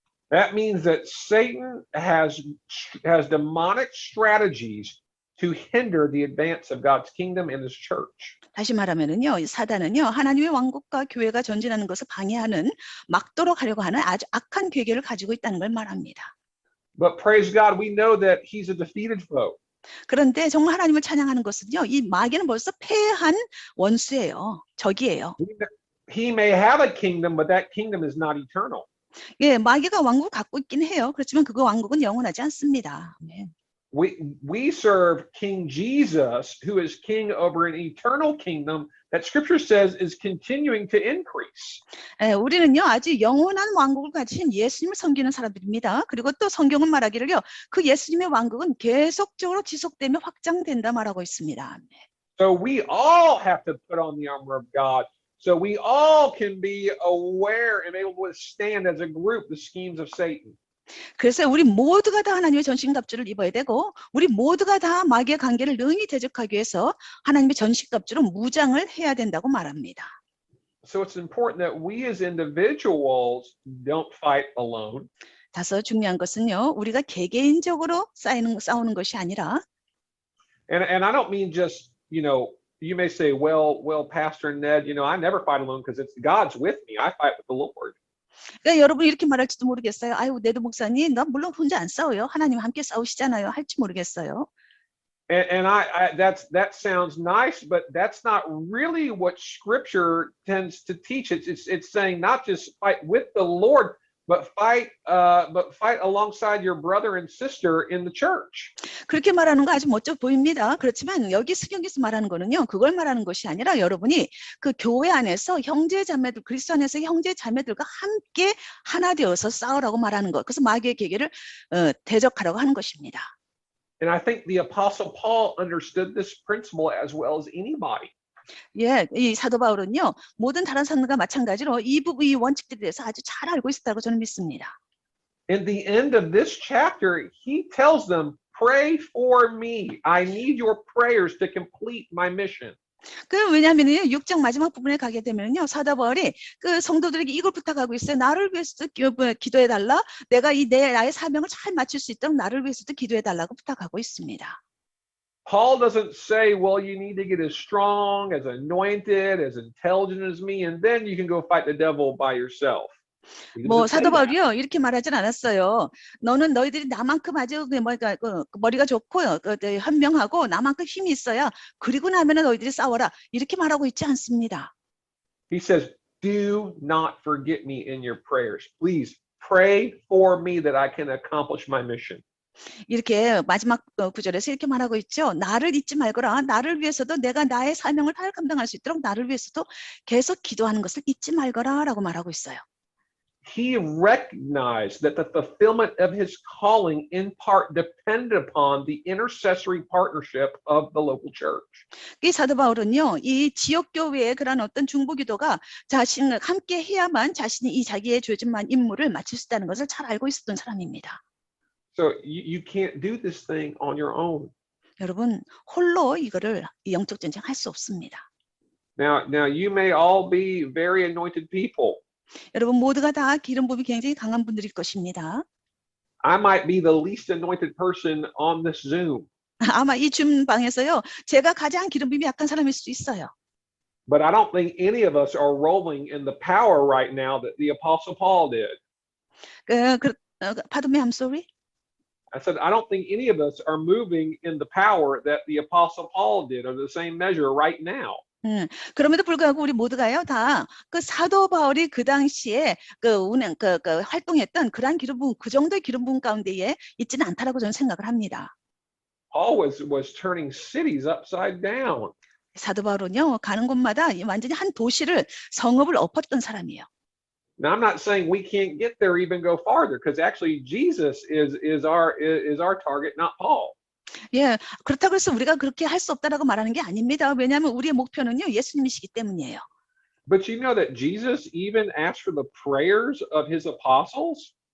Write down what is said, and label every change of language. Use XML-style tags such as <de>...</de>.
<en>That means that Satan has demonic strategies to hinder the advance of God's kingdom and his church.</en> <ko>다시 말하면은요, 사단은요, 하나님의 왕국과 교회가 전진하는 것을 방해하는, 막도록 하려고 하는 아주 악한 계획을 가지고 있다는 걸 말합니다.</ko> <en>But praise God, we know that he's a defeated foe.</en> <ko>그런데 정말 하나님을 찬양하는 것은요, 이 마귀는 벌써 패한 원수예요. 적이에요.</ko> <en>He may have a kingdom, but that kingdom is not eternal.</en> <ko>예, 마귀가 왕국을 갖고 있긴 해요. 그렇지만 그 왕국은 영원하지 않습니다. 네.</ko> <en>We serve King Jesus, who is king over an eternal kingdom that Scripture says is continuing to increase.</en> <ko>예, 우리는요, 아주 영원한 왕국을 가진 예수님을 섬기는 사람들입니다. 그리고 또 성경은 말하기를요, 그 예수님의 왕국은 계속적으로 지속되며 확장된다 말하고 있습니다.</ko> <en>So we all have to put on the armor of God, so we all can be aware and able to withstand as a group the schemes of Satan.</en> <ko>그래서 우리 모두가 다 하나님의 전신갑주를 입어야 되고, 우리 모두가 다 마귀의 관계를 능히 대적하기 위해서 하나님의 전신갑주로 무장을 해야 된다고 말합니다.</ko> <en>So it's important that we as individuals don't fight alone.</en> <ko>다소 중요한 것은요, 우리가 개개인적으로 싸우는 것이 아니라,</ko> <en>And I don't mean just, you may say, well, Pastor Ned, I never fight alone because it's God's with me. I fight with the Lord.</en> <ko>그러니까 여러분 이렇게 말할지도 모르겠어요. 아유, 네드 목사님, 나 물론 혼자 안 싸워요. 하나님 함께 싸우시잖아요. 할지 모르겠어요.</ko> <en>And that sounds nice, but that's not really what Scripture tends to teach. It's saying not just fight with the Lord, but fight alongside your brother and sister in the church.</en> <ko>그렇게 말하는 거 아주 멋져 보입니다. 그렇지만 여기 성경에서 말하는 거는요, 그걸 말하는 것이 아니라 여러분이 그 교회 안에서 형제 자매들, 그리스도 안에서 형제 자매들과 함께 하나 되어서 싸우라고 말하는 것. 그래서 마귀의 계계를 대적하라고 하는 것입니다.</ko> <en>And I think the Apostle Paul understood this principle as well as anybody.</en> <ko>예, 이 사도 바울은요, 모든 다른 사람과 마찬가지로 이 원칙들에 대해서 아주 잘 알고 있었다고 저는 믿습니다.</ko> <en>In the end of this chapter, he tells them, pray for me. I need your prayers to complete my mission.</en> <ko>왜냐하면요, 6장 마지막 부분에 가게 되면요, 사도 바울이 그 성도들에게 이걸 부탁하고 있어요. 나를 위해서도 기도해 달라. 내가 나의 사명을 잘 마칠 수 있도록 나를 위해서도 기도해 달라고 부탁하고 있습니다.</ko> <en>Paul doesn't say, well, you need to get as strong, as anointed, as intelligent as me, and then you can go fight the devil by yourself.</en> <ko>사도 바울이요, 이렇게 말하진 않았어요. 너희들이 나만큼 아주 머리가 좋고 현명하고 나만큼 힘이 있어야 그리고 나면은 너희들이 싸워라. 이렇게 말하고 있지 않습니다.</ko> <en>He says, do not forget me in your prayers. Please pray for me that I can accomplish my mission.</en> <ko>이렇게 마지막 구절에서 이렇게 말하고 있죠. 나를 잊지 말거라. 나를 위해서도 내가 나의 사명을 잘 감당할 수 있도록 나를 위해서도 계속 기도하는 것을 잊지 말거라 라고 말하고 있어요.</ko> <en>He recognized that the fulfillment of his calling in part depended upon the intercessory partnership of the local church.</en> <ko>이 사도 바울은요, 이 지역 교회의 그런 어떤 중보기도가 자신을 함께 해야만 자신이 이 자기의 주어진 임무를 마칠 수 있다는 것을 잘 알고 있었던 사람입니다.</ko> <en>So you can't do this thing on your own.</en> <ko>여러분, 홀로 이 영적 전쟁 할 수 없습니다.</ko> <en>Now you may all be very anointed people.</en> <ko>여러분 모두가 다 기름 부음이 굉장히 강한 분들일 것입니다.</ko> <en>I might be the least anointed person on this Zoom.</en> <ko>아마 이 줌 방에서요, 제가 가장 기름 부음이 약한 사람일 수 있어요.</ko> <en>But I don't think any of us are rolling in the power right now that the Apostle Paul did. Pardon me, I'm sorry. I said, I don't think any of us are moving in the power that the Apostle Paul did, or the same measure right now.</en> <ko>그럼에도 불구하고 우리 모두가요, 다 그 사도 바울이 그 당시에 활동했던 그러한 기름 부음, 그 정도의 기름 부음 가운데에 있지는 않다라고 저는 생각을 합니다.</ko> <en>Paul was turning cities upside down.</en> <ko>사도 바울은요, 가는 곳마다 완전히 한 도시를 성읍을 엎었던 사람이에요.</ko> <en>Now I'm not saying we can't get there, even go farther, because actually Jesus is our target, not Paul.</en> <ko>예, 그렇다고 해서 우리가 그렇게 할 수 없다라고 말하는 게 아닙니다. 왜냐하면 우리의 목표는요, 예수님이시기 때문이에요.</ko> <en>But you know that Jesus even asked for the prayers of his apostles?</en>